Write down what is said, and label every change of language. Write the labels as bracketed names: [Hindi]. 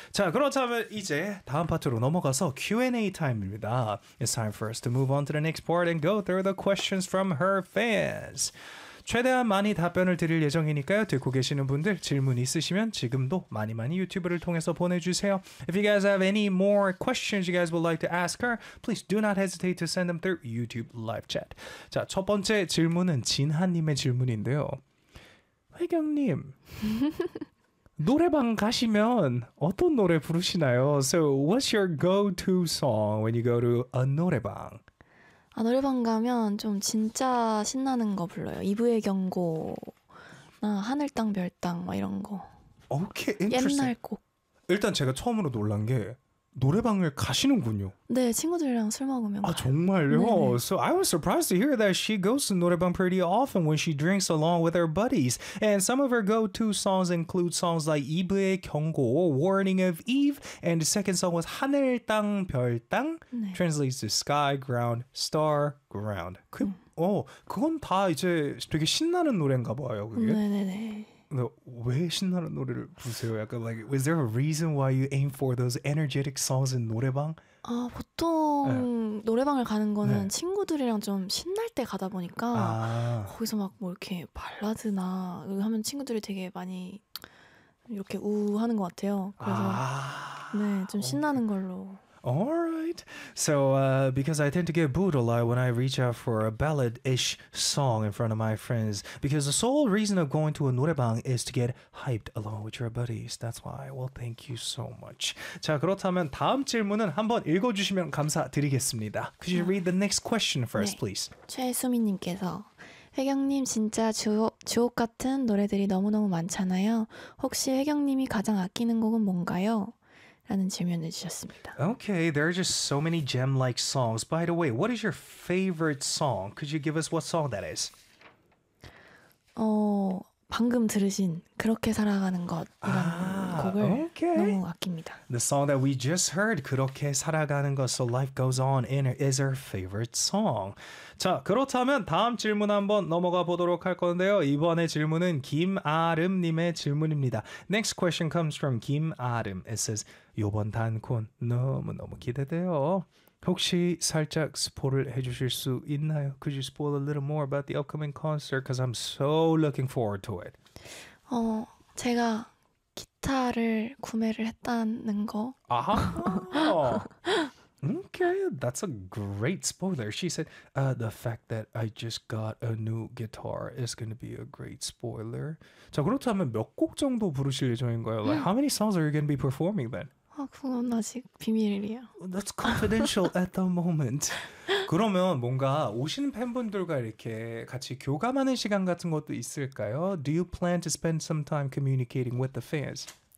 [Korean] 자, 그렇다면 이제 다음 파트로 넘어가서 Q&A 타임입니다. [English] It's time for us to move on to the next part and go through the questions from her fans. [Korean] 최대한 많이 답변을 드릴 예정이니까요. 듣고 계시는 분들 질문 있으시면 지금도 많이 많이 유튜브를 통해서 보내주세요. [English] If you guys have any more questions you guys would like to ask her, please do not hesitate to send them through YouTube live chat. [Korean] 자, 첫 번째 질문은 진하님의 질문인데요. 회경님, 노래방 가시면 어떤 노래 부르시나요? [English] So, what's your go-to song when you go to a 노래방? [Korean] 아, 노래방 가면 좀 진짜 신나는 거 불러요. 이브의 경고, 나 하늘 땅 별 땅 막 이런 거. [English] 오케이, interesting. [Korean] 옛날 곡. 일단 제가 처음으로 놀란 게 노래방을 가시는군요. 네, 친구들이랑 술 먹으면. 아, 정말요? 네네. [English] So I was surprised to hear that she goes to 노래방 pretty often when she drinks along with her buddies. And some of her go-to songs include songs like 이브의 경고, Warning of Eve, and the second song was 하늘, 땅, 별, 땅. 네. Translates to sky, ground, star, ground. [Korean] 그건 다 이제 되게 신나는 노래인가 봐요, 그게. 네네네. 왜 신나는 노래를 부르세요? [English] 약간 like, is there a reason why you aim for those energetic songs in 노래방? [Korean] 아, 보통 네. 노래방을 가는 거는 네. 친구들이랑 좀 신날 때 가다 보니까 아. 거기서 막 뭐 이렇게 발라드나 하면 친구들이 되게 많이 이렇게 우우하는 것 같아요. 그래서 아. 네, 좀 신나는 걸로. [English] Alright, so because I tend to get booed a lot when I reach out for a ballad-ish song in front of my friends, because the sole reason of going to a 노래방 is to get hyped along with your buddies. That's why. Well, thank you so much. [Korean] 자, 그렇다면 다음 질문은 한번 읽어주시면 감사드리겠습니다. [English] Could you read the next question first, [Korean] 네. [English] please? [Korean] 최수미님께서 혜경님 진짜 주옥 같은 노래들이 너무너무 많잖아요. 혹시 혜경님이 가장 아끼는 곡은 뭔가요? 라는 질문을 주셨습니다. [English] Okay, there are just so many gem-like songs. By the way, what is your favorite song? Could you give us what song that is? [Korean] 방금 들으신 그렇게 살아가는 것이라는 아, 곡을 [English] okay. [Korean] 너무 아낍니다. [English] The song that we just heard, 그렇게 살아가는 것, so life goes on in it, is our favorite song. [Korean] 자, 그렇다면 다음 질문 한번 넘어가 보도록 할 건데요. 이번의 질문은 김아름님의 질문입니다. [English] Next question comes from 김아름. It says, [Korean] 요번 단콘 너무너무 기대돼요. 혹시 살짝 스포를 해주실 수 있나요? [English] Could you spoil a little more about the upcoming concert? Because I'm so looking forward to it. [Korean] 제가 기타를 구매를 했다는 거. [English] 아하! Okay, that's a great spoiler. She said, the fact that I just got a new guitar is going to be a great spoiler. [Korean] 자, 그렇다면 몇 곡 정도 부르실 예정인가요? [English] Like, how many songs are you going to be performing then? [Korean] 아, 그건 아직 비밀이에요. [English] That's confidential at the moment. [Korean] 그러면 뭔가 오시는 팬분들과 이렇게 같이 교감하는 시간 같은 것도 있을까요? [English] Do you plan to spend some time communicating with the fans?